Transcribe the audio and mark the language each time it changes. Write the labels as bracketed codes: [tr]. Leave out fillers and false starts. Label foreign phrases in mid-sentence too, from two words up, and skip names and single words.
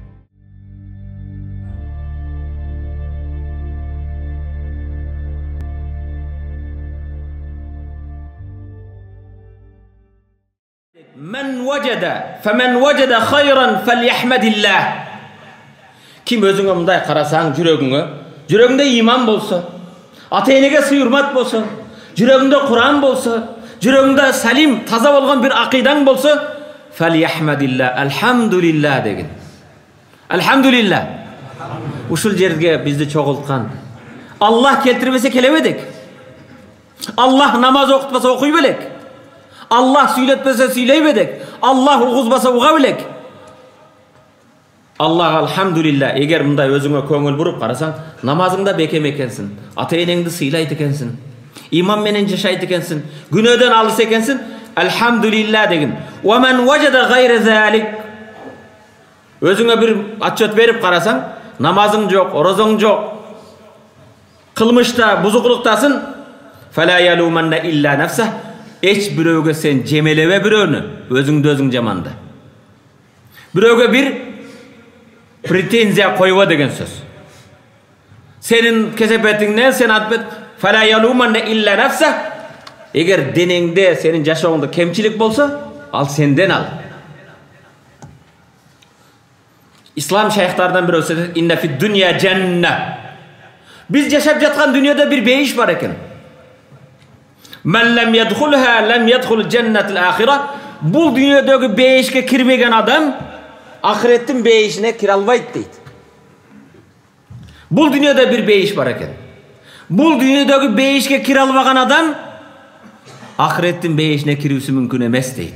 [ar] فمن وجد خيرا فليحمد الله. [ky] Kim özüңө мындай карасаң, жүрөгүңдө иман болсо, ата-энеге сый-урмат болсо, жүрөгүңдө Куран болсо, жүрөгүңдө салим, таза болгон бир акыйдаң болсо, фалияхмадилла, алхамдулилла деген. Алхамдулилла. Ушул жерге бизди чогулткан Аллах келтирбесе келебедик. Аллах намаз окутпаса окуй белек. Аллах сүйлөтпесе сүйлөй белек. Аллах угузбаса уга белек. Аллах алхамдулилла. Эгер мындай өзүңө көңүл буруп карасаң, намазыңда бекем экенсиң, ата-энеңди сыйлайт экенсиң, иман менен жашайт экенсиң, күнөөдөн алыс экенсиң, алхамдулилла деген. [ar] ومن وجد غير ذلك. [ky] Өзүңө бир отчет берип карасаң, намазың жок, орозоң жок, кылмышта, бузукулуктасың, [ar] فلا يلومن إلا نفسه. [ky] Эч бирөөгө сен жемелебе бирөөнү, өзүңдү өзүң жаманда. Бирөөгө бир претензия койбо деген сөз. Сенин кесепетиңден сен атпет [ar] فلا يلومن إلا نفسه. [ky] Эгер денеңде, сенин жашооңдо кемчилик болсо, ал сенден ал. Ислам шайхтардан бирөө сөз, [ar] إن في الدنيا جنة. [ky] Биз жашап жаткан дүйнөдө бир бейиш бар экен. [ar] من لم يدخلها لم يدخل جنة الآخرة. [ky] Бул дүйнөдөгү бейишке кирбеген адам ахиреттин бейишине кире албайт дейт. Бул дүйнөдө бир бейиш бар экен. Бул дүйнөдөгү бейишке кире албаган адам ахиреттин бейишине кирүүсү мүмкүн эмес дейт.